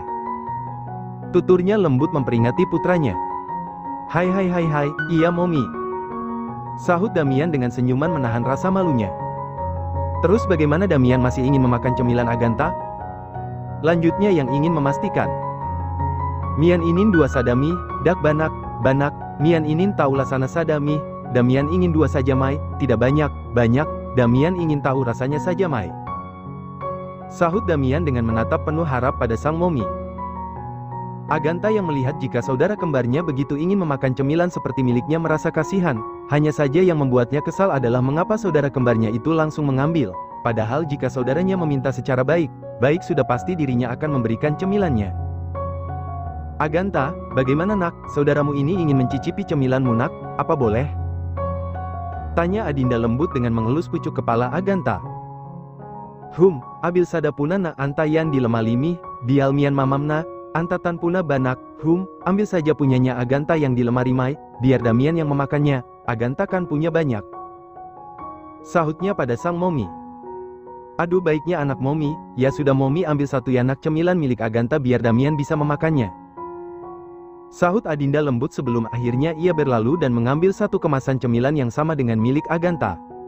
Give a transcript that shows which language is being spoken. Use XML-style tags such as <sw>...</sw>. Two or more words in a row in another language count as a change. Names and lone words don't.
<id>Tuturnya lembut memperingati putranya. Hai, iya momi. Sahut Damian dengan senyuman menahan rasa malunya. Terus bagaimana Damian masih ingin memakan cemilan Agatha? Lanjutnya yang ingin memastikan. Mian inin dua sadami, dak banak, Mian inin tahu lasana sadami, Damian ingin dua saja Mai, tidak banyak, Damian ingin tahu rasanya saja Mai. Sahut Damian dengan menatap penuh harap pada sang momi. Agatha yang melihat jika saudara kembarnya begitu ingin memakan cemilan seperti miliknya merasa kasihan, hanya saja yang membuatnya kesal adalah mengapa saudara kembarnya itu langsung mengambil, padahal jika saudaranya meminta secara baik sudah pasti dirinya akan memberikan cemilannya. Agatha, bagaimana nak, saudaramu ini ingin mencicipi cemilanmu nak, apa boleh? Tanya Adinda lembut dengan mengelus pucuk kepala Agatha. Abil sadapuna na antayan dilemalimi, bialmian mamamna, antatan puna banak, ambil saja punyanya Agatha yang di lemari Mai, biar Damian yang memakannya, Agatha kan punya banyak. Sahutnya pada sang momi. Aduh baiknya anak momi, ya sudah momi ambil satu yanak cemilan milik Agatha biar Damian bisa memakannya. Sahut Adinda lembut sebelum akhirnya ia berlalu dan mengambil satu kemasan cemilan yang sama dengan milik Agatha.</id>